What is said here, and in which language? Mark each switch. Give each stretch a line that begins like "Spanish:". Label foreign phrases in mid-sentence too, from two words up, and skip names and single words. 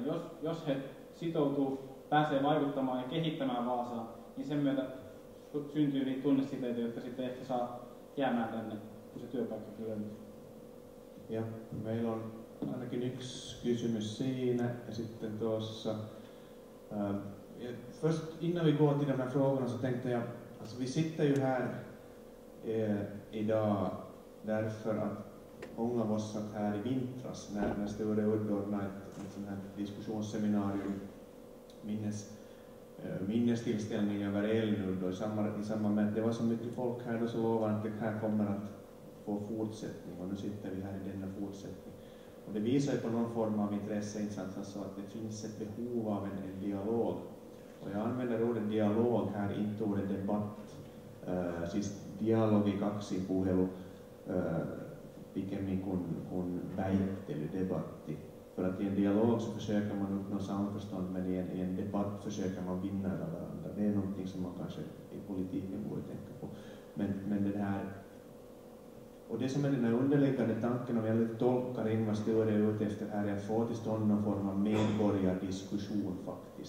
Finnish: Jos he sitoutuu, pääsee vaikuttamaan ja kehittämään Vaasaa, niin sen myötä syntyy niitä tunnesiteitä, jotka sitten ehkä saa jäämään tänne, kun se työpaikkakin löytyy. Ja meillä on ainakin yksi kysymys siinä ja sitten tuossa.
Swedish: Först innan vi går till de här frågorna så tänkte jag, alltså vi sitter ju här idag därför att många av oss satt här i vintras när Sture Udd ordnade ett sånt här diskussionsseminarium, minnestillställning över Elnudd, och i samband med att det var så mycket folk här då så lovade att det här kommer att få fortsättning, och nu sitter vi här i denna fortsättning. Och det visar ju på någon form av intresseinsats, alltså att det finns ett behov av en dialog. Och jag använder ordet dialog här, inte ordet debatt.
Finnish: Siis dialogi kaksipuhelu pikemmin kuin väittelydebatti.
Swedish: För att i en dialog så försöker man uppnå samförstånd, men i en debatt försöker man vinna över varandra. Det är någonting som man kanske i politiken borde tänka på. Men det här, och det som är den här underliggande tanken, om jag tolkar in vad Sture är ute efter här, är att få till stånd någon form av medborgardiskussion faktiskt.